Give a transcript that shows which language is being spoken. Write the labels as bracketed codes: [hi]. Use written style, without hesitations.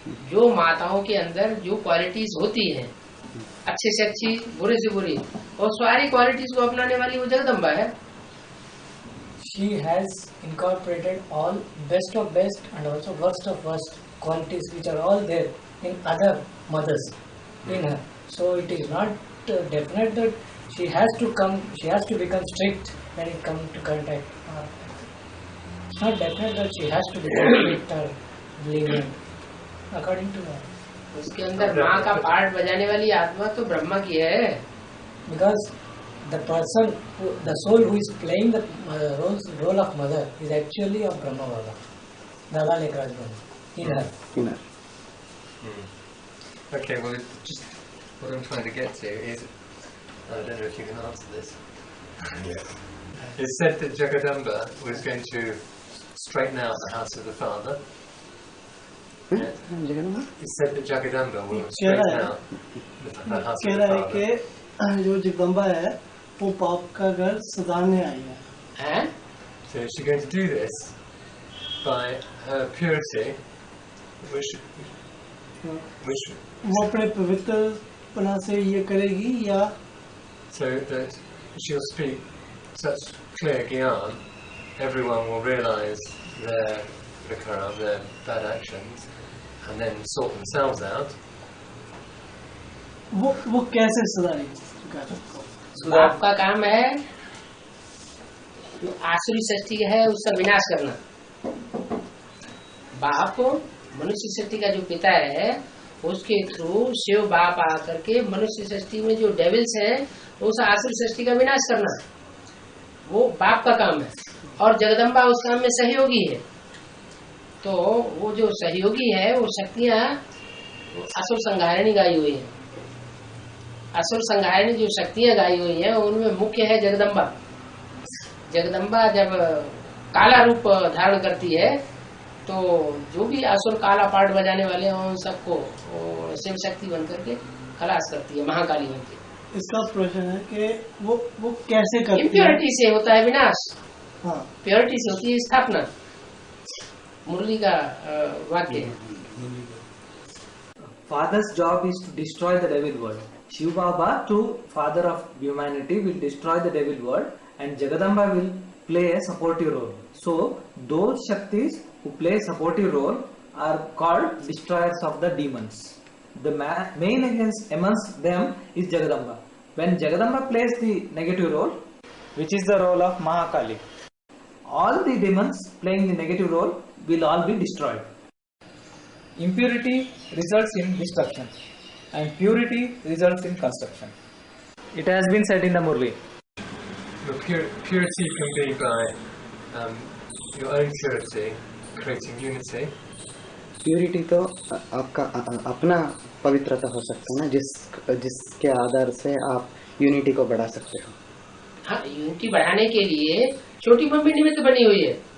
[hi] जो माताओं के अंदर जो क्वालिटीज होती हैं, अच्छे से अच्छी, बुरे से बुरी, और सारी क्वालिटीज को अपनाने वाली वो जगदम्बा है। [en] She has incorporated all best of best and also worst of worst qualities which are all there in other mothers in her. So it is not definite that she has to become strict when it comes to contact. It's not definite that she has to become strict or lenient according to her. [hi] उसके अंदर माँ का part बजाने वाली आत्मा तो ब्रह्मा की है। [en] Because the person, the soul who is playing the role of mother is actually of Brahma Baba, Dada Lekraj Brahma, in her. Okay, well, just what I'm trying to get to is, I don't know if you can answer this. It said that Jagadamba was going to straighten out the house of the father. It said that Jagadamba will straighten out the house of the father. [hi] जो जगदम्बा है वो पाप का घर सुधारने आई है। [en] So she's going to do this by her purity, which [hi] वो अपने पवित्रपना से ये करेगी या [en] so that she'll speak such clear gyan, everyone will realise their vikara, their bad actions, and then sort themselves out. [hi] वो कैसे सुधारेगी? बाप का काम है जो आसुरी सृष्टि है उसका विनाश करना। बाप मनुष्य सृष्टि का जो पिता है उसके थ्रू शिव बाप आकर के मनुष्य सृष्टि में जो डेविल्स हैं उस आसुरी सृष्टि का विनाश करना, वो बाप का काम है। और जगदम्बा उस काम में सहयोगी है। तो वो जो सहयोगी है वो शक्तियां असुर संहारिणी गाई हुई है। असुर संहारिणी जो शक्तियां गाई हुई हैं उनमें मुख्य है जगदम्बा। जगदम्बा जब काला रूप धारण करती है तो जो भी असुर काला पार्ट बजाने वाले हैं उन सबको शिव शक्ति बन करके खलास करती है, महाकाली बनती है। इसका प्रश्न है कि वो कैसे करती है? इम्प्योरिटी से होता है विनाश, हाँ, प्योरिटी से होती है स्थापना। मुरली का वाक्य है। [en] Father's job is to destroy the devil world. Shiv Baba, to father of humanity, will destroy the devil world, and Jagadamba will play a supportive role. So those Shaktis who play a supportive role are called destroyers of the demons. The main amongst them is Jagadamba. When Jagadamba plays the negative role, which is the role of Mahakali, all the demons playing the negative role will all be destroyed. Impurity results in destruction and purity results in construction. It has been said in the Murli. The purity can be by your own purity, creating unity. [hi] Purity तो आपका अपना पवित्रता हो सकता है ना, जिसके आधार से आप यूनिटी को बढ़ा सकते हो। हाँ, यूनिटी बढ़ाने के लिए छोटी मम्मी निमित्त बनी हुई है।